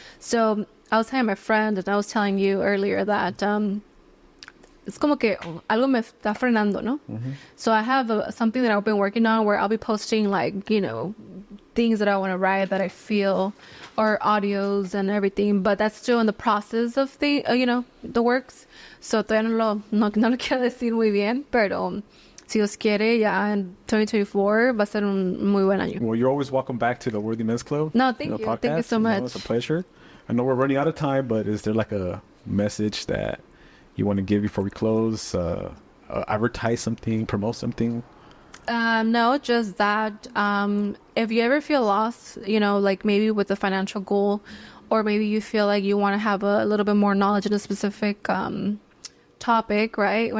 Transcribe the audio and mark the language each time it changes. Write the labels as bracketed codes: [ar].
[en] So I was telling my friend, and I was telling you earlier that it's [es] como que algo me está frenando, ¿no? [en] So I have something that I've been working on where I'll be posting like, you know, things that I want to write that I feel, or audios and everything, but that's still in the process of the, you know, the works. So [es] todavía no lo quiero decir muy bien, pero si Dios quiere, ya en 2024 va a ser un muy buen año. [en] Well, you're always welcome back to the Worthy Men's Club. No, thank you. Thank you podcast. so much. It's a pleasure. I know we're running out of time, but is there like a message that you want to give before we close? Advertise something, promote something? No, just that if you ever feel lost, you know, like maybe with a financial goal, or maybe you feel like you want to have a little bit more knowledge in a specific topic, right?